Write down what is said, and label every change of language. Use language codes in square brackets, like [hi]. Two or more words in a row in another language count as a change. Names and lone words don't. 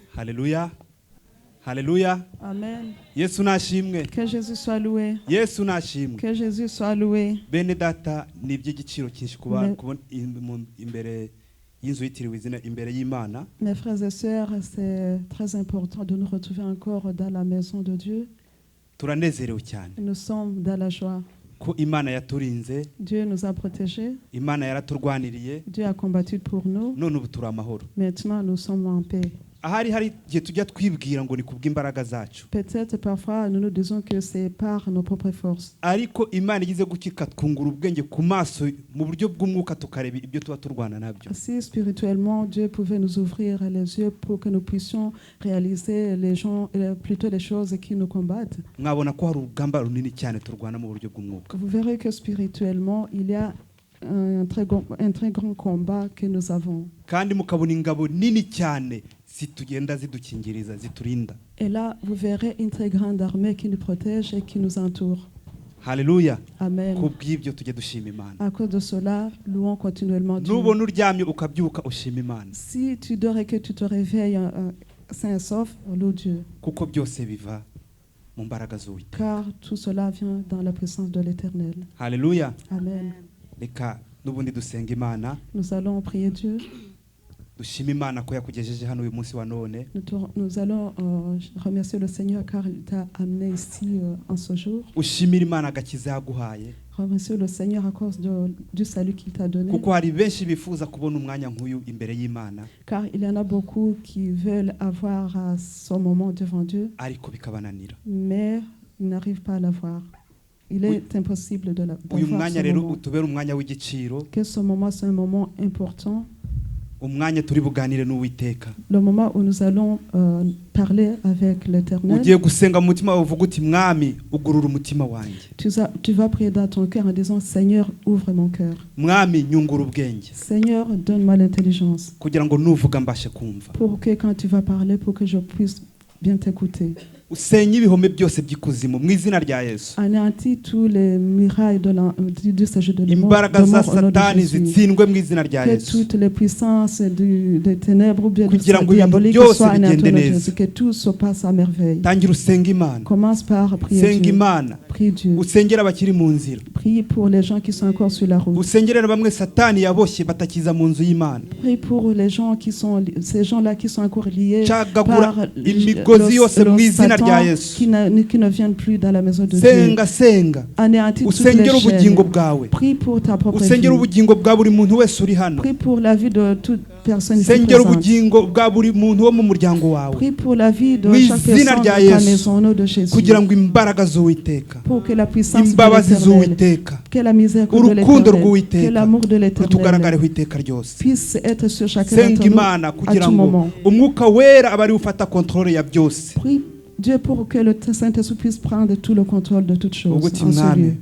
[rw] Haleluya. Haleluya. Amen. Yesu nashimwe. [fr] Que Jésus soit loué. [rw] Yesu nashimwe. [fr] Que Jésus soit loué. [rw] Bene data ni iby'igiciro cyinshi kubona imbere y'inzu yitiriwe izina imbere y'Imana. [fr] Mes frères et sœurs, c'est très important de nous retrouver encore dans la maison de Dieu. [rw] Turanezerewe cyane. [fr] Nous sommes dans la joie. [rw] Ko Imana yaturinze. [fr] Dieu nous a protégés. [rw] Imana yaraturwaniriye. [fr] Dieu a combattu pour nous. [rw] None ubu turi amahoro. [fr] Maintenant, nous sommes en paix. [rw] Ahari hari gihe tujya twibwira ngo ni kubw'imbaraga zacu. [fr] Peut-être parfois nous nous disons que c'est par nos propres forces. [rw] Ariko Imana igize gukika twungura ubwenge ku maso mu buryo bw'umwuka tukareba ibyo tuba turwana nabyo. [fr] Si spirituellement Dieu pouvait nous ouvrir les yeux pour que nous puissions réaliser plutôt les choses qui nous combattent. [rw] Mwabona ko hari urugamba runini cyane turwana mu buryo bw'umwuka. [fr] Vous verrez que spirituellement il y a un très grand combat que nous avons. [rw] Kandi mukabona ingabo nini cyane zitugenda zidukingiriza ziturinda. [fr] Et là vous verrez une très grande armée qui nous protège et qui nous entoure. [rw] Haleluya. Amen. Kubw'ibyo tujye dushima Imana. [fr] À cause de cela, louons continuellement Dieu. [rw] Nubona uryamye ukabyuka ushima Imana. [fr] Si tu dors et que tu te réveilles sain et sauf, loue Dieu. [rw] Kuko byose biva mu mbaraga z'Uwiteka. [fr] Car tout cela vient dans la puissance de l'Éternel. [rw] Haleluya. Amen. Reka nubundi dusenga Imana. [fr] Nous allons prier Dieu. [rw] Dushima Imana ko yakugejeje hano uyu munsi wa none. [fr] Nous allons remercier le Seigneur car il t'a amené ici en ce jour. [rw] Ushimira Imana agakiza yaguhaye. [fr] Remercier le Seigneur à cause du salut qu'il t'a donné. [rw] Kuko hari benshi bifuza kubona umwanya nk'uyu imbere y'Imana. [fr] Car il y en a beaucoup qui veulent avoir son moment devant Dieu. [rw] Ariko bikabananira. [fr] Mais ils n'arrivent pas à l'avoir. Il est impossible de l'avoir. [rw] Uyu mwanya rero utubera umwanya w'igiciro. [fr] Que ce moment c'est un moment important. [rw] Umwanya turi buganire n'Uwiteka. [fr] Le moment où nous allons parler avec l'Éternel. [rw] Ugiye gusenga mu mutima uvuga uti mwami ugurura umutima wanjye. [fr] Tu vas prier dans ton cœur en disant Seigneur ouvre mon cœur. [rw] Mwami nyungura ubwenge. [fr] Seigneur donne-moi l'intelligence. [rw] Kugira ngo nuvuga mbashe kumva. [fr] Pour que quand tu vas parler pour que je puisse bien t'écouter. [rw] Usenye ibihome byose by'ikuzimu mu izina rya Yesu. [fr] Anéantis tous les murailles du séjour de la mort. [rw] Imbaraga za Satani zitsindwe mu izina rya Yesu. [fr] Que toutes les puissances des ténèbres ou bien diaboliques soient anéanties. Que tout se passe à merveille. [rw] Tangira usenga Imana. [fr] Commence par prier Dieu. Prie Dieu. [rw] Usengera abakiri mu nzira. [fr] Prie pour les gens qui sont encore sur la route. [rw] Usengera bamwe Satani yaboshye batakiza mu nzu y'Imana. [fr] Prie pour les gens qui sont ces gens-là qui sont encore liés [rw] par imigozi yose mu izina rya Yesu. [fr] Qui ne viennent plus dans la maison de Dieu. [rw] Senga. [fr] Anéantis toutes les chaînes. Prie pour ta propre vie. [rw] Usengera ubugingo bwa buri muntu wese uri hano. [fr] Prie pour la vie de toute personne ici présente. présente. [rw] Ubugingo bwa buri muntu wo mu muryango wawe. [fr] Prie pour la vie de chaque personne de ta maison au nom de Jésus. [rw] Kugira ngo imbaraga z'Uwiteka. [fr] Pour que la puissance de l'Éternel, que la misère de l'Éternel, que l'amour de l'Éternel puisse être sur chacun d'entre nous à tout moment. Prie Dieu pour que le Saint-Esprit puisse prendre tout le contrôle de toutes choses en ce lieu.